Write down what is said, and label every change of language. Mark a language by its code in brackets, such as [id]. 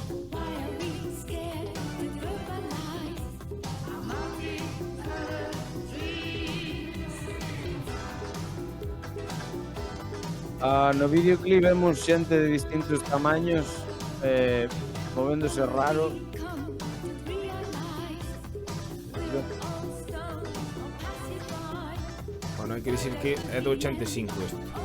[en] Why are we scared to verbalize our multi-colored dreams? [gl] No videoclip vemos xente de distintos tamaños movéndose raro. [en] Come to realize we're all stoned or passing by. [gl] Bueno, hai que dicir que é do 85 este.